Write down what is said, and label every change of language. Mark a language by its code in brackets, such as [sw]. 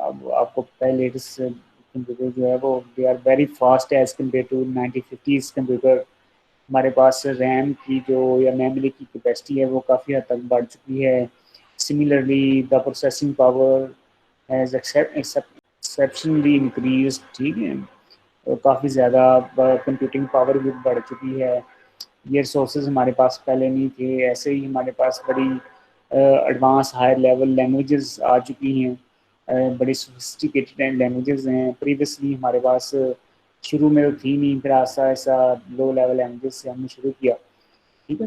[ur] اب آپ کو پہلے [en] latest computer [ur] جو ہے وہ [en] They are very fast as compare to 1950s computer. [ur] ہمارے پاس ریم کی جو یا میموری کی کیپیسٹی ہے وہ کافی حد تک بڑھ چکی ہے. [en] Similarly the processing power has exceptionally increase. [ur] ٹھیک ہے. کافی زیادہ کمپیوٹنگ پاور بھی بڑھ چکی ہے. یہ ریسورسز ہمارے پاس پہلے نہیں تھے. ایسے ہی ہمارے پاس بڑی ایڈوانس ہائی لیول لینگویجز آ چکی ہیں، بڑی سوفسٹیکیٹڈ لینگویجز ہیں. پریویسلی ہمارے پاس شروع میں تو تھی نہیں، پھر آہستہ آہستہ لو لیول لینگویج سے ہم نے شروع کیا. ٹھیک ہے.